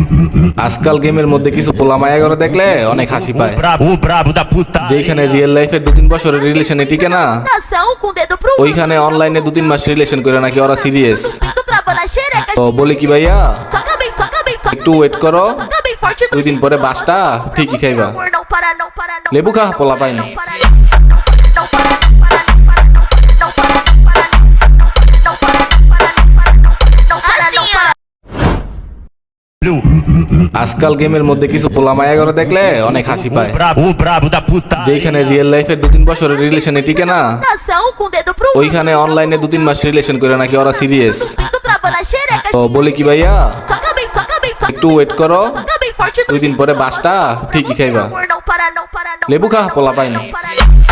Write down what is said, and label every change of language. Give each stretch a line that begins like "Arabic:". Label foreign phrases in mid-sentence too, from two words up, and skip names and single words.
Bangla: আজকাল গেমের মধ্যে কিছু পোলা মায়া করে দেখলে অনেক হাসি পায়।
Portuguese: O brabo da puta.
Bangla: যেখানে রিয়েল লাইফের 2-3 বছরের রিলেশনে টিকে না,
Portuguese: Ação com o dedo pro
Bangla: ওইখানে অনলাইনে 2-3 মাস রিলেশন করে নাকি ওরা সিরিয়াস।
Portuguese: pinto, trava na xereca.
Bangla: তো বলি কি ভাইয়া,
Portuguese: Toca bem,
Bangla: একটু ওয়েট করো,
Portuguese: toca bem forte.
Bangla: 2 দিন পরে বাসটা ঠিকই খাইবা।
Portuguese: Amor, não para, não para, não.
Bangla: লেবু খা পোলা পাই না।
Portuguese: Não para, não para, não para, não para, não para, não para, não para, não para, não para. Blue.
Bangla: আজকাল গেমের মধ্যে কিছু পোলা মায়া করে দেখলে অনেক হাসি পায়।
Portuguese: O brabo da puta.
Bangla: যেখানে রিয়েল লাইফের 2-3 বছরের রিলেশনে টিকে না,
Portuguese: Ação com o dedo pro
Bangla: ওইখানে অনলাইনে 2-3 মাস রিলেশন করে নাকি ওরা সিরিয়াস।
Portuguese: pinto, trava na xereca.
Bangla: তো বলি কি ভাইয়া,
Portuguese: Toca bem,
Bangla: একটু ওয়েট করো,
Portuguese: toca bem forte.
Bangla: 2 দিন পরে বাসটা ঠিকই খাইবা।
Portuguese: Amor, não para, não para, não.
Bangla: লেবু খা পোলা পাই না।
Portuguese: Não para,